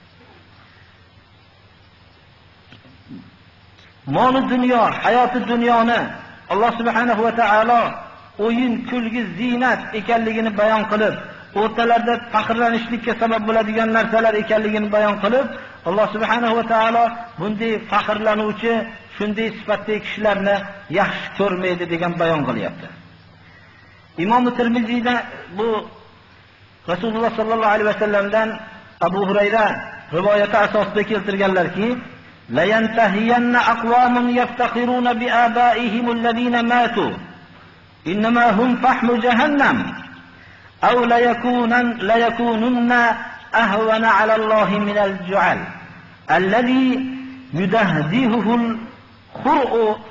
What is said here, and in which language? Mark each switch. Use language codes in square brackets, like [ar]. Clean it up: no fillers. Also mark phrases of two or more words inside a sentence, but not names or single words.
[uz] Mol dunyo, hayoti dunyoni Alloh [ar] سبحانه وتعالى [uz] o'yin, kulgi, zinat ekanligini bayon qilib, o'rtalarda faxrlanishlikka sabab bo'ladigan narsalar ekanligini bayon qilib, Alloh [ar] سبحانه وتعالى [uz] bunday faxrlanuvchi, shunday sifatli kishilarni yaxshi ko'rmaydi degan bayon qilyapti. Imom Tirmiziyda bu Rasululloh [ar] صلى الله عليه وسلم [uz] Abu Hurayra rivoyati asosida keltirganlarki, [ar] لينتهين أقوام يفتخرون بآبائهم الذين ماتوا إنما هم فحم جهنم أو ليكونن أهون على الله من الجعل الذي يدهده الخرء